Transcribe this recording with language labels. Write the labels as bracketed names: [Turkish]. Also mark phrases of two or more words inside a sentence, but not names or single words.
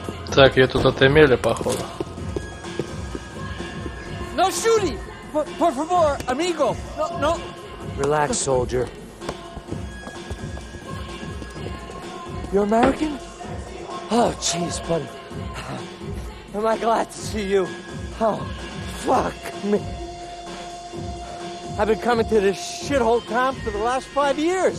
[Russian] Так, ее тут отымели, походу. [English] No shooting! [Spanish] Por favor, amigo! No. [English] Relax, soldier. You're American? Oh, jeez, buddy. Am I glad to see you? Oh, fuck me. I've been coming to this shithole town for the last 5 years.